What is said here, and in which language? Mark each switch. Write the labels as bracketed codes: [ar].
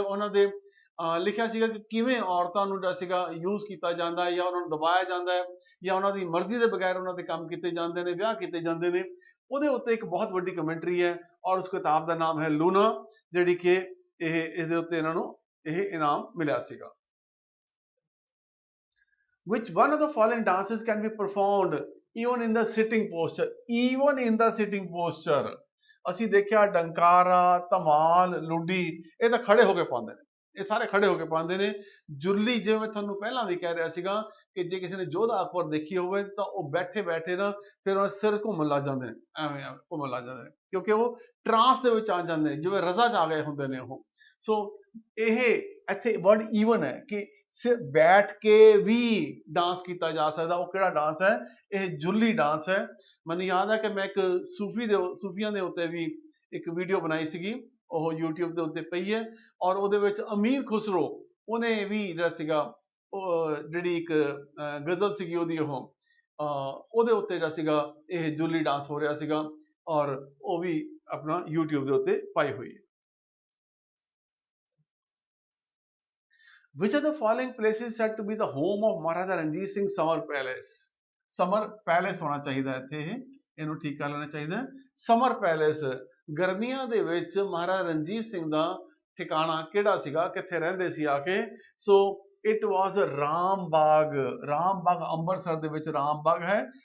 [pa] ਉਹਨਾਂ ਦੇ ਲਿਖਿਆ ਸੀਗਾ ਕਿ ਕਿਵੇਂ ਔਰਤਾਂ ਨੂੰ ਜਿਹੜਾ ਸੀਗਾ ਯੂਜ਼ ਕੀਤਾ ਜਾਂਦਾ ਹੈ, ਜਾਂ ਉਹਨਾਂ ਨੂੰ ਦਬਾਇਆ ਜਾਂਦਾ ਹੈ, ਜਾਂ ਉਹਨਾਂ ਦੀ ਮਰਜ਼ੀ ਦੇ ਬਗੈਰ ਉਹਨਾਂ ਦੇ ਕੰਮ ਕੀਤੇ ਜਾਂਦੇ ਨੇ, ਵਿਆਹ ਕੀਤੇ ਜਾਂਦੇ ਨੇ। ਉਹਦੇ ਉੱਤੇ ਇੱਕ ਬਹੁਤ ਵੱਡੀ ਕਮੈਂਟਰੀ ਹੈ, ਔਰ ਉਸ ਕਿਤਾਬ ਦਾ ਨਾਮ ਹੈ ਲੂਣਾ, ਜਿਹੜੀ ਕਿ ਇਸਦੇ ਉੱਤੇ ਇਹਨਾਂ ਨੂੰ ਇਹ ਇਨਾਮ ਮਿਲਿਆ ਸੀਗਾ। [en] Which one of the following dances can be performed even in the sitting posture? Even in the sitting posture, [pa] ਅਸੀਂ ਦੇਖਿਆ ਡੰਕਾਰਾ, ਧਮਾਲ, ਲੁੱਡੀ, ਇਹ ਤਾਂ ਖੜੇ ਹੋ ਕੇ ਪਾਉਂਦੇ ਨੇ, ਇਹ ਸਾਰੇ ਖੜੇ ਹੋ ਕੇ ਪਾਉਂਦੇ ਨੇ। ਜੁਰਲੀ, ਜਿਵੇਂ ਮੈਂ ਤੁਹਾਨੂੰ ਪਹਿਲਾਂ ਵੀ ਕਹਿ ਰਿਹਾ ਸੀਗਾ ਕਿ ਜੇ ਕਿਸੇ ਨੇ ਜੋਧਾ ਅਕਬਰ ਦੇਖੀ ਹੋਵੇ ਤਾਂ ਉਹ ਬੈਠੇ ਬੈਠੇ ਨਾ ਫਿਰ ਉਹ ਸਿਰ ਘੁੰਮਣ ਲੱਗ ਜਾਂਦੇ ਨੇ, ਐਵੇਂ ਘੁੰਮਣ ਲੱਗ ਜਾਂਦੇ ਨੇ, ਕਿਉਂਕਿ ਉਹ ਟਰਾਂਸ ਦੇ ਵਿੱਚ ਆ ਜਾਂਦੇ ਨੇ, ਜਿਵੇਂ ਰਜ਼ਾ 'ਚ ਆ ਗਏ ਹੁੰਦੇ ਨੇ ਉਹ। ਸੋ ਇਹ ਇੱਥੇ ਵਰਡ ਈਵਨ ਹੈ ਕਿ ਸਿਰ ਬੈਠ ਕੇ ਵੀ ਡਾਂਸ ਕੀਤਾ ਜਾ ਸਕਦਾ। ਉਹ ਕਿਹੜਾ ਡਾਂਸ ਹੈ? ਇਹ ਜੁੱਲੀ ਡਾਂਸ ਹੈ। ਮੈਨੂੰ ਯਾਦ ਹੈ ਕਿ ਮੈਂ ਇੱਕ ਸੂਫੀਆਂ ਦੇ ਉੱਤੇ ਵੀ ਇੱਕ ਵੀਡੀਓ ਬਣਾਈ ਸੀਗੀ, ਉਹ YouTube ਦੇ ਉੱਤੇ ਪਈ ਹੈ, ਔਰ ਉਹਦੇ ਵਿੱਚ ਅਮੀਰ ਖੁਸਰੋ ਉਹਨੇ ਵੀ ਜਿਹੜਾ ਸੀਗਾ ਉਹ ਜਿਹੜੀ ਇੱਕ ਗਜ਼ਲ ਸੀਗੀ ਉਹਦੀ ਉਹਦੇ ਉੱਤੇ ਜਿਹੜਾ ਸੀਗਾ ਇਹ ਜੁੱਲੀ ਡਾਂਸ ਹੋ ਰਿਹਾ ਸੀਗਾ, ਔਰ ਉਹ ਵੀ ਆਪਣਾ YouTube ਦੇ ਉੱਤੇ ਪਾਈ ਹੋਈ ਹੈ। [en] Which of the following places said to be the home of Maharaja Ranjit Singh Summer Palace? [pa] Summer Palace ਹੋਣਾ ਚਾਹੀਦਾ ਇੱਥੇ, ਇਹਨੂੰ ਠੀਕ ਕਰ ਲੈਣਾ ਚਾਹੀਦਾ। Summer Palace ਗਰਮੀਆਂ ਦੇ ਵਿੱਚ ਮਹਾਰਾਜਾ ਰਣਜੀਤ ਸਿੰਘ ਦਾ ਠਿਕਾਣਾ ਕਿਹੜਾ ਸੀਗਾ, ਕਿੱਥੇ ਰਹਿੰਦੇ ਸੀ ਆ ਕੇ? ਸੋ ਇਟ ਵਾਜ਼ ਰਾਮ ਬਾਗ। ਰਾਮ ਬਾਗ ਅੰਮ੍ਰਿਤਸਰ ਦੇ ਵਿੱਚ ਰਾਮ ਬਾਗ ਹੈ।